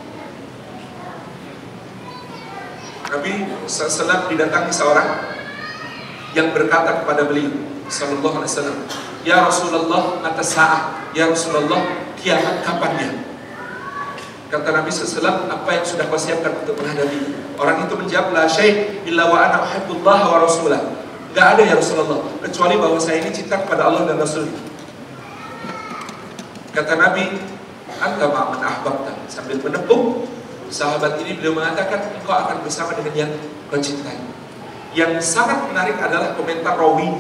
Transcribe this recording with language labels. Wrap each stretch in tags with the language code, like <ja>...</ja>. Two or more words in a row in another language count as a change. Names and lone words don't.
<id>Nabi SAW didatangi seorang yang berkata kepada beliau</id> <ar>صلى الله عليه وسلم, يا رسول الله متى الساعة. يا رسول الله,</ar> <id>kiamat kapannya? Kata Nabi SAW, apa yang sudah kau siapkan untuk menghadapi? Orang itu menjawab,</id> <ar>لا شيء إلا وأنا أحب الله ورسوله.</ar> <id>Gak ada</id> <ar>يا رسول الله,</ar> <id>kecuali bahwa saya ini cinta kepada Allah dan Rasul. Kata Nabi,</id> <ar>أنت مع من أحببت.</ar> <id>Sambil menepuk sahabat ini, beliau mengatakan, engkau akan bersama dengan yang kau cintai. Yang sangat menarik adalah komentar rawinya.</id>